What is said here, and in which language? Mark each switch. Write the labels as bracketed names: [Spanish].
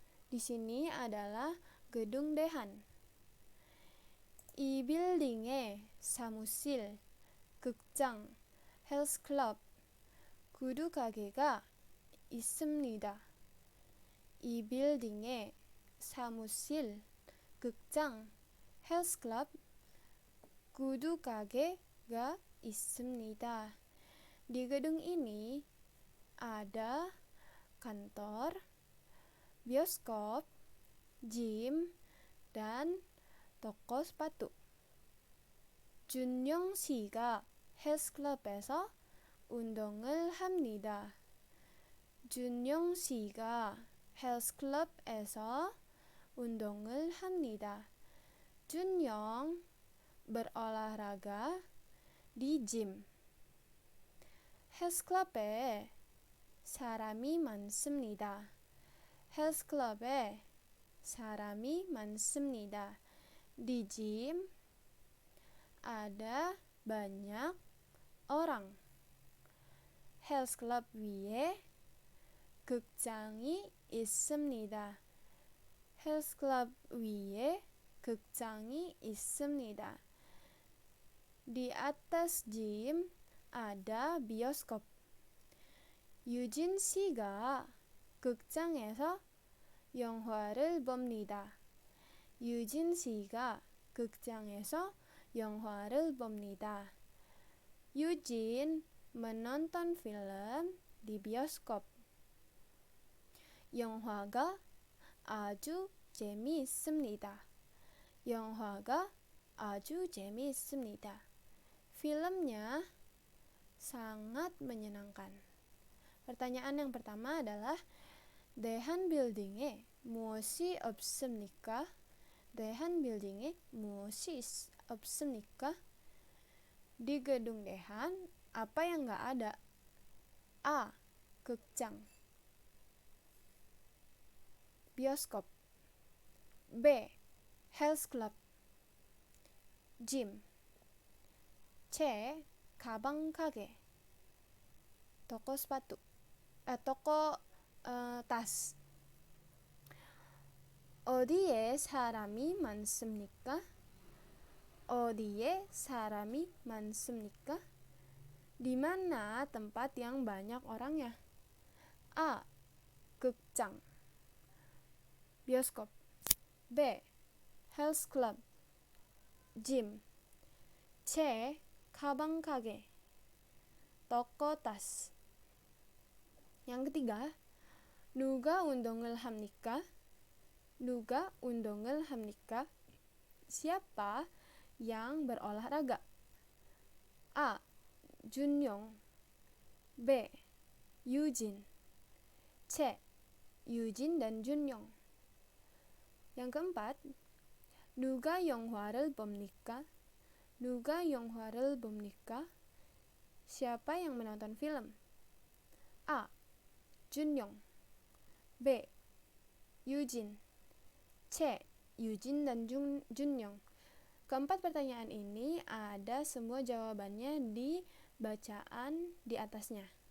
[Indonesian] Di sini adalah gedung Dehan. [Korean] 이 빌딩에 사무실, 극장, 헬스클럽, 구두 가게가 있습니다. 이 빌딩에 사무실, 극장, 헬스클럽, 구두 가게가 있습니다. [Indonesian] Di gedung ini ada kantor, bioskop, gym, dan toko sepatu. [Korean] 준영 씨가 헬스클럽에서 운동을 합니다. 준영 씨가 헬스클럽에서 운동을 합니다. [Indonesian] 준영 berolahraga di gym. [Korean] 헬스클럽에 사람이 많습니다. 헬스클럽에 사람이 많습니다. [Indonesian] Di gym ada banyak orang. [Korean] 헬스클럽 위에 극장이 있습니다. 헬스클럽 위에 극장이 있습니다. [Indonesian] Di atas gym ada bioskop. [Korean] 유진 씨가 극장에서 영화를 봅니다. 유진 씨가 극장에서 영화를 봅니다. [Indonesian] 유진 menonton film di bioskop. [Korean] 영화가 아주 재미있습니다. 영화가 아주 재미있습니다. [Indonesian] Filmnya sangat menyenangkan. Pertanyaan yang pertama adalah [Korean] 대한 빌딩에 무엇이 없습니까? 대한 빌딩에 무엇이 없습니까? [Indonesian] Di gedung Dehan, apa yang nggak ada? A. 극장, bioskop. B. [English] Health club, gym. C. [Korean] 가방 가게, [Indonesian] toko sepatu, toko tas. [Korean] 어디에 사람이 많습니까? 어디에 사람이 많습니까? [Indonesian] Di mana tempat yang banyak orangnya? A. 극장, bioskop. B. [English] Health club, gym. C. [Korean] 가방 가게, [Indonesian] toko tas. Yang ketiga, [Korean] 누가 운동을 합니까? 누가 운동을 합니까? [Indonesian] Siapa yang berolahraga? A. Junyoung. B. Yujin. C. Yujin dan Junyoung. Yang keempat, [Korean] 누가 영화를 봅니까? 누가 영화를 봅니까? [Indonesian] Siapa yang menonton film? A. Junyoung. B. Yujin. C. Yujin dan Junyoung. Keempat pertanyaan ini ada semua jawabannya di bacaan di atasnya.